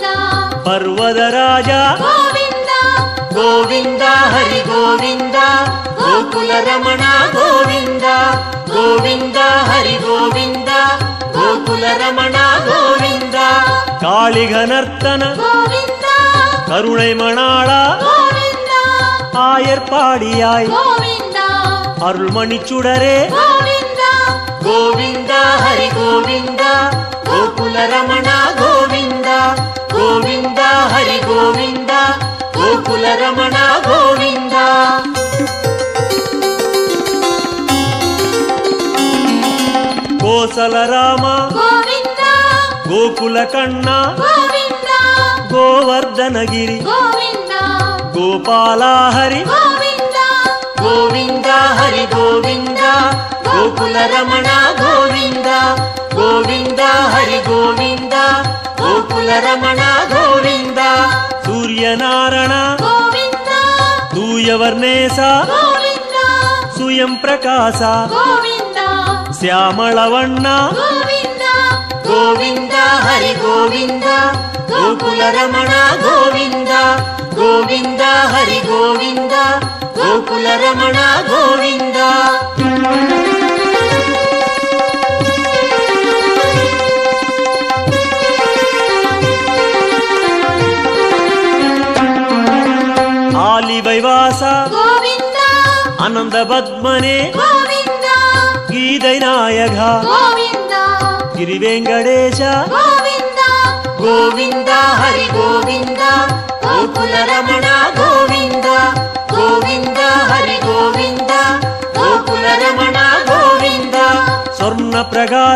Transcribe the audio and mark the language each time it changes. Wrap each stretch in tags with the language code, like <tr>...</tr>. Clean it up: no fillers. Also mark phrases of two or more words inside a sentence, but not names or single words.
<kn>ಪರ್ವತ ರಾಜ ಗೋವಿಂದ. ಗೋವಿಂದ ಹರಿ ಗೋವಿಂದ ಗೋಕುಲ ರಮಣ ಗೋವಿಂದ ಗೋವಿಂದ ಹರಿ ಗೋವಿಂದ ಗೋಕುಲ ರಮಣ ಗೋವಿಂದ. ಕಾಳಿಗನರ್ತನ ಗೋವಿಂದ</kn> <ta>கருணை மணாளா</ta> <kn>ಗೋವಿಂದ</kn> <ta>ஆயர்பாடியாய்</ta> <kn>ಗೋವಿಂದ</kn> <ta>அருள்மணி சுடரே</ta> <kn>ಗೋವಿಂದ.</kn> <ta>கோவிந்த ஹரி கோவிந்த</ta> <kn>ಗೋಕುಲ ರಮಣ ಗೋವಿಂದ</kn> <ta>கோவிந்த ஹரி கோவிந்த</ta> <kn>ಗೋಕುಲ ರಮಣ ಗೋವಿಂದ.</kn> <ta>கோசல ராம</ta> <kn>ಗೋವಿಂದ</kn> <ta>கோகுல கண்ணா</ta> <kn>ಗೋವಿಂದ</kn> <ta>கோவர்தனகிரி</ta> <kn>ಗೋವಿಂದ</kn> <ta>கோபால ஹரி</ta> <kn>ಗೋವಿಂದ.</kn> <ta>கோவிந்த ஹரி கோவிந்த</ta> <kn>ಗೋಕುಲ ರಮಣ ಗೋವಿಂದ</kn> <ta>கோவிந்த ஹரி கோவிந்த</ta> <kn>ಗೋಕುಲ ರಮಣ ಗೋವಿಂದ.</kn> <ta>சூரியநாராயண</ta> <kn>ಗೋವಿಂದ</kn> <ta>தூயவர்ணேச</ta> <kn>ಗೋವಿಂದ</kn> <ta>சுயம் பிரகாச</ta> <kn>ಗೋವಿಂದ ಶ್ಯಾಮಳವಣ್ಣ ಗೋವಿಂದ. ಗೋವಿಂದ ಹರಿ ಗೋವಿಂದ ಗೋಕುಲ ರಮಣ ಗೋವಿಂದ ಗೋವಿಂದ ಹರಿ ಗೋವಿಂದ ಗೋಕುಲ ರಮಣ ಗೋವಿಂದ.</kn> <ta>ஆலிவைவாச</ta> <kn>ಗೋವಿಂದ</kn> <ta>அனந்த பத்மனே</ta> <kn>ಗೋವಿಂದ</kn> <ta>கீதை நாயக</ta> <kn>ಗೋವಿಂದ ಗಿರಿವೆಂಕಟೇಶ ಗೋವಿಂದ. ಗೋವಿಂದ ಹರಿ ಗೋವಿಂದ ಗೋಕುಲ ರಮಣ ಗೋವಿಂದ ಗೋವಿಂದ ಹರಿ ಗೋವಿಂದ ಗೋಕುಲ ರಮಣ ಗೋವಿಂದ. ಸ್ವರ್ಣ ಪ್ರಕಾಶ</kn>